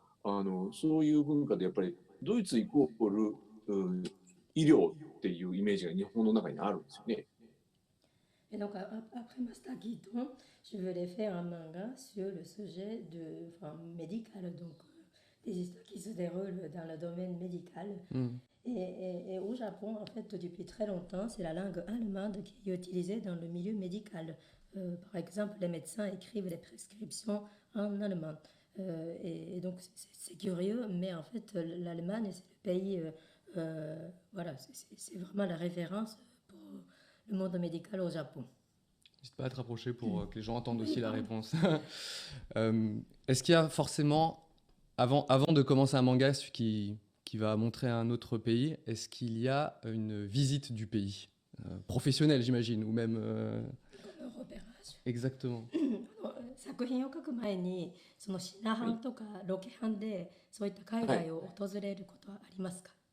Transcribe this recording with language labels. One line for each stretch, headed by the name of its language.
Japanese: そういう文化でやっぱりドイツイコール医療っていうイメージが日本の中にあるんですよね。
French: Et donc, après Master Keaton, je voulais faire un manga sur le sujet médical, donc des histoires qui se déroulent dans le domaine médical. Et au Japon, en fait, depuis très longtemps, c'est la langue allemande qui est utilisée dans le milieu médical. Par exemple, les médecins écrivent les prescriptions en allemand. Et donc, c'est curieux, mais en fait, l'Allemagne, c'est le pays, voilà, c'est vraiment la référence pour le monde médical au Japon. N'hésite pas à te rapprocher pour que les gens entendent aussi la réponse. Est-ce qu'il y a forcément, avant de commencer un manga qui va montrer un autre pays, est-ce qu'il y a une visite du pays professionnelle, j'imagine, ou même repérage. Exactement.
Japanese: 作品を書く前にそのシナハンとかロケハンでそういった海外を訪れることはありますか？